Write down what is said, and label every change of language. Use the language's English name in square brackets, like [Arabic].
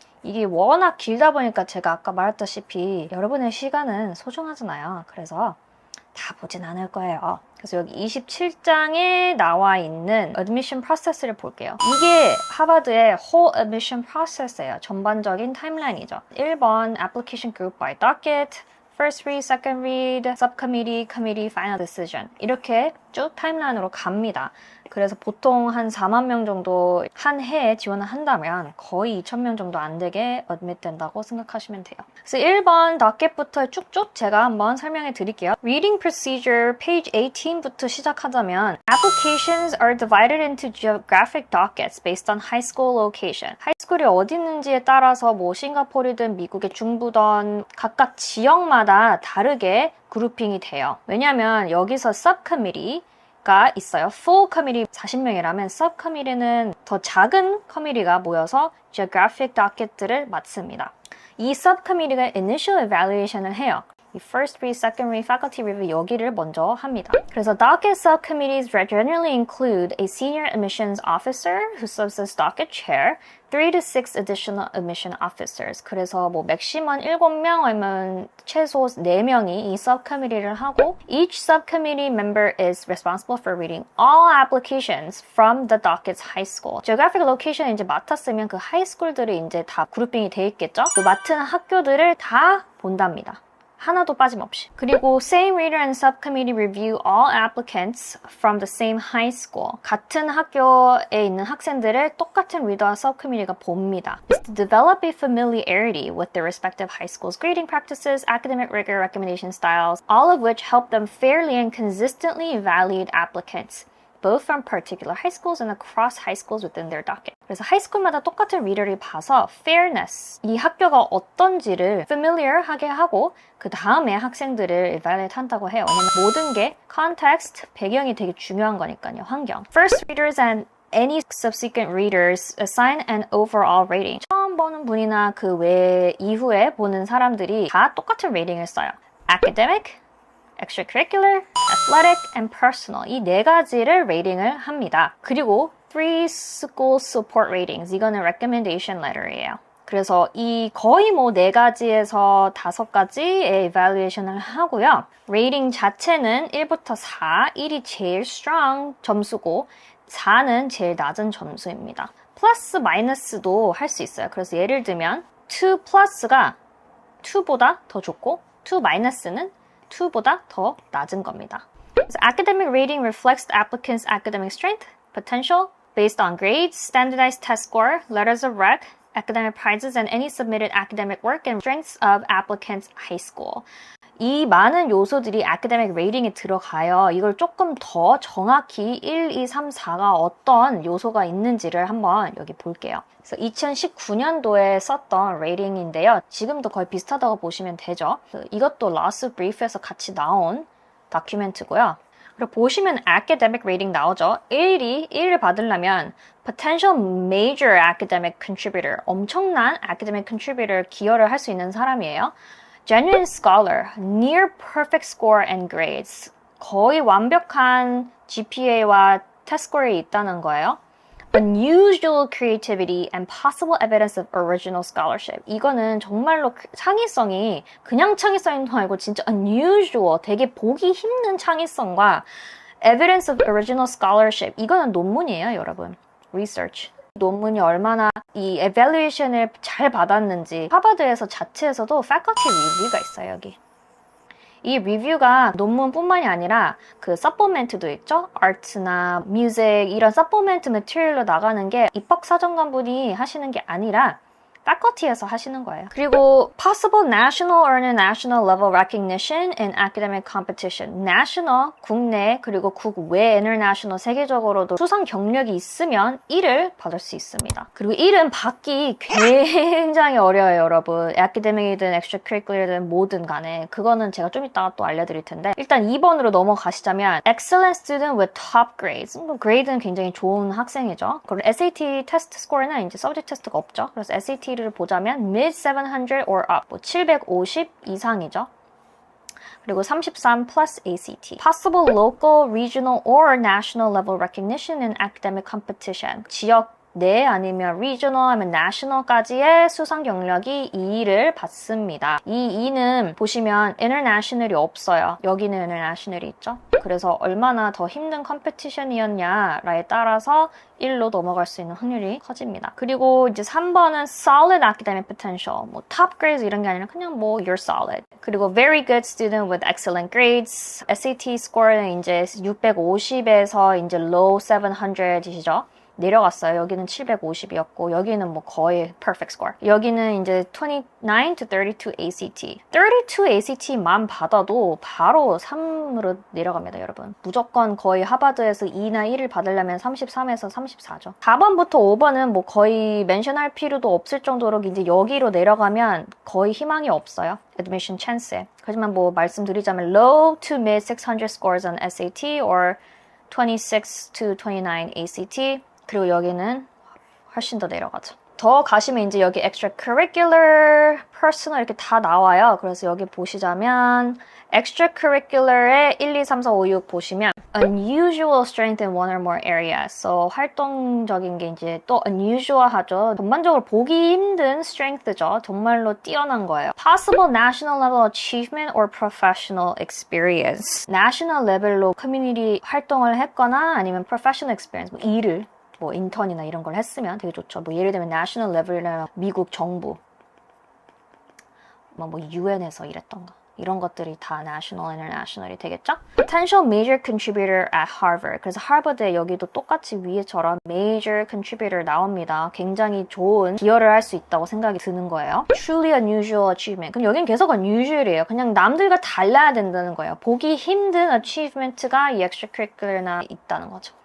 [Korean] 이게 워낙 길다 보니까 제가 아까 말했다시피 여러분의 시간은 소중하잖아요. 그래서 다 보진 않을 거예요. 그래서 여기 27장에 나와 있는 admission process를 볼게요. 이게 하버드의 whole admission process예요. 전반적인 타임라인이죠. [English] 1번 application group by docket, first read, second read, subcommittee, committee, final decision [Korean] 이렇게 쭉 타임라인으로 갑니다. 그래서 보통 한 4만 명 정도 한 해에 지원을 한다면 거의 2천 명 정도 안 되게 admit 된다고 생각하시면 돼요. 그래서 1번 docket부터 쭉쭉 제가 한번 설명해 드릴게요. [English] Reading procedure page 18부터 [Korean] 시작하자면 [English] Applications are divided into geographic dockets based on high school location. [Korean] 하이스쿨이 어디 있는지에 따라서 뭐 싱가포르든 미국의 중부든 각각 지역마다 다르게 그룹핑이 돼요. 왜냐하면 여기서 subcommittee 가 있어요. full committee 40명이라면 sub committee는 더 작은 커미티가 모여서 geographic docket들을 맡습니다. 이 sub committee가 initial evaluation을 해요. [English] 이 first read, second read, faculty review [Korean] 여기를 먼저 합니다. 그래서 [English] docket subcommittees generally include a senior admissions officer who serves as docket chair, 3 to 6 additional admission officers. [Korean] 그래서 뭐 맥시멈 7명 아니면 최소 4명이 이 subcommittee를 하고 [English] each subcommittee member is responsible for reading all applications from the docket's high school. [Korean] geographic location 이제 맡았으면 그 하이스쿨들이 이제 다 그룹핑이 돼 있겠죠? 그 맡은 학교들을 다 본답니다. 하나도 빠짐없이. 그리고 [English] same reader and subcommittee review all applicants from the same high school. [Korean] 같은 학교에 있는 학생들을 똑같은 리더와 subcommittee가 봅니다. [English] Is to develop a familiarity with their respective high schools' grading practices, academic rigor, recommendation styles, all of which help them fairly and consistently evaluate applicants. both from particular high schools and across high schools within their docket. [Korean] 그래서 하이스쿨마다 똑같은 리더를 봐서 fairness, 이 학교가 어떤지를 familiar하게 하고 그 다음에 학생들을 evaluate 한다고 해요. 왜냐면 모든 게 context, 배경이 되게 중요한 거니까요. 환경. [English] First readers and any subsequent readers assign an overall rating. [Korean] 처음 보는 분이나 그 외 이후에 보는 사람들이 다 똑같은 레이팅을 써요. [English] Academic, extracurricular, athletic, and personal [Korean] 이 네 가지를 레이팅을 합니다. 그리고 [English] 3 school support ratings 이거는 recommendation letter이에요. [Korean] 그래서 이 거의 뭐 4가지에서 5가지의 evaluation을 하고요. 레이팅 자체는 1부터 4, 1이 제일 strong 점수고 4는 제일 낮은 점수입니다. 플러스 마이너스도 할 수 있어요. 그래서 예를 들면 2 플러스가 2보다 더 좋고 2 마이너스는 2보다 더 낮은 겁니다. [English] So academic rating reflects the applicant's academic strength, potential, based on grades, standardized test score, letters of rec, academic prizes, and any submitted academic work and strengths of applicant's high school. [Korean] 이 많은 요소들이 academic rating에 들어가요. 이걸 조금 더 정확히 1, 2, 3, 4가 어떤 요소가 있는지를 한번 여기 볼게요. 그래서 2019년도에 썼던 레이팅인데요. 지금도 거의 비슷하다고 보시면 되죠. 이것도 Loss Brief에서 같이 나온 다큐멘트고요. 그리고 보시면 academic rating 나오죠. 1을 받으려면 [English] potential major academic contributor, [Korean] 엄청난 academic contributor 기여를 할 수 있는 사람이에요. [English] Genuine scholar, near perfect score and grades, [Korean] 거의 완벽한 GPA와 test score이 있다는 거예요. [English] Unusual creativity and possible evidence of original scholarship. [Korean] 이거는 정말로 창의성이 그냥 창의성도 아니고 진짜 unusual, 되게 보기 힘든 창의성과 [English] evidence of original scholarship. [Korean] 이거는 논문이에요, 여러분. [English] research. [Korean] 논문이 얼마나 이 evaluation을 잘 받았는지 하버드에서 자체에서도 faculty review가 있어요, 여기. 이 리뷰가 논문뿐만이 아니라 그 supplement도 있죠? art나 music 이런 supplement material로 나가는 게 입학사정관분이 하시는 게 아니라 faculty에서 하시는 거예요. [English] 그리고 possible national or international level recognition in academic competition. [Korean] national, 국내, 그리고 국외 international, 세계적으로도 수상 경력이 있으면 1을 받을 수 있습니다. 그리고 1은 받기 굉장히 어려워요, 여러분. academic이든 extracurricular이든 뭐든 간에. 그거는 제가 좀 이따가 또 알려드릴 텐데 일단 2번으로 넘어가시자면 [English] excellent student with top grades. [Korean] grade는 굉장히 좋은 학생이죠. 그리고 SAT 테스트 스코어는 이제 subject 테스트가 없죠. 그래서 SAT 를 보자면 [English] mid 700 or up, [Korean] 750 이상이죠. 그리고 [English] 33 plus ACT. Possible local, regional, or national level recognition in academic competition. [Korean] 지역 내 아니면 regional 아니면 national까지의 수상 경력이 2를 받습니다. 이 2는 보시면 international이 없어요. 여기는 international이 있죠. 그래서 얼마나 더 힘든 컴피티션이었냐에 따라서 1로 넘어갈 수 있는 확률이 커집니다. 그리고 이제 3번은 [English] solid academic potential. [Korean] 뭐 top grades 이런 게 아니라 그냥 뭐 [English] you're solid. [Korean] 그리고 [English] very good student with excellent grades. [Korean] SAT score는 이제 650에서 이제 low 700이시죠. 내려갔어요. 여기는 750이었고 여기는 뭐 거의 perfect score. 여기는 이제 [English] 29 to 32 ACT. [Korean] 32 ACT만 받아도 바로 3으로 내려갑니다, 여러분. 무조건 거의 하버드에서 2나 1을 받으려면 33에서 34죠. 4번부터 5번은 뭐 거의 멘션할 필요도 없을 정도로 이제 여기로 내려가면 거의 희망이 없어요. admission chance에. 하지만 뭐 말씀드리자면 [English] low to mid 600 scores on SAT or 26 to 29 ACT. [Korean] 그리고 여기는 훨씬 더 내려가죠. 더 가시면 이제 여기 extracurricular, personal 이렇게 다 나와요. 그래서 여기 보시자면 [English] extracurricular에 1, 2, 3, 4, 5, 6 보시면 unusual strength in one or more areas. [Korean] So 활동적인 게 이제 또 unusual 하죠. 전반적으로 보기 힘든 strength죠. 정말로 뛰어난 거예요. [English] Possible national level achievement or professional experience. [Korean] national level로 커뮤니티 활동을 했거나 아니면 professional experience, 뭐 일을 뭐 인턴이나 이런 걸 했으면 되게 좋죠. 뭐 예를 들면 national level이라면 미국 정부, 뭐 UN에서 일했던가 이런 것들이 다 national, international이 되겠죠? [English] Potential major contributor at Harvard. [Korean] 그래서 하버드에 여기도 똑같이 위에처럼 major contributor 나옵니다. 굉장히 좋은 기여를 할 수 있다고 생각이 드는 거예요. [English] Truly unusual achievement. [Korean] 그럼 여기는 계속 unusual이에요. 그냥 남들과 달라야 된다는 거예요. 보기 힘든 achievement가 이 extracurricular나 있다는 거죠.